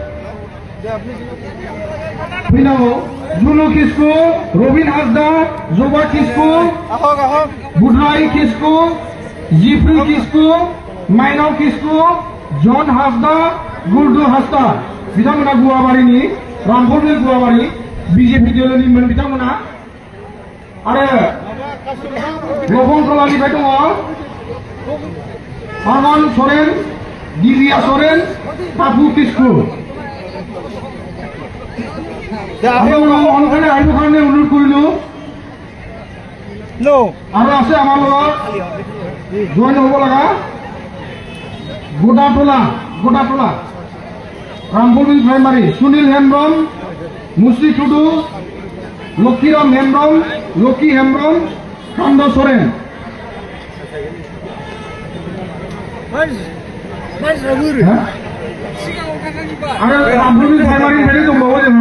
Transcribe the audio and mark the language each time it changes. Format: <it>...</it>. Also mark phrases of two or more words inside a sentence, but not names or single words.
<brx>फैनांगौ जुनु किस्कु रबिन हासदा जबा किस्कु बुधराय किस्कु जिफ्रि किस्कु माइनाव किस्कु जन हासदा गुरदु हासदा बिथांमोना गुवाबारिनि रामपुरनि गुवाबारि बीजेपी दोलोनिमोन बिथांमोना आरो लबंतलानिफ्राय दङ</brx> <as>आनन सरेन दिव्या सरेन पापु किस्कु অনুসারে আহিব কাৰণে অনুৰোধ কৰিলো আৰু আছে আমাৰ লগত জইন হ'ব লগা গোটাটোলা रामपुरी प्राइमारी सुनील हेम्ब्रम मुस्रि टुडू लक्षीराम हेम्ब्रम लकी हेम्ब्रम कांद सोरेन</as> <brx>आरो रामपुरी प्राइमारिनिफ्राय दंबावो</brx>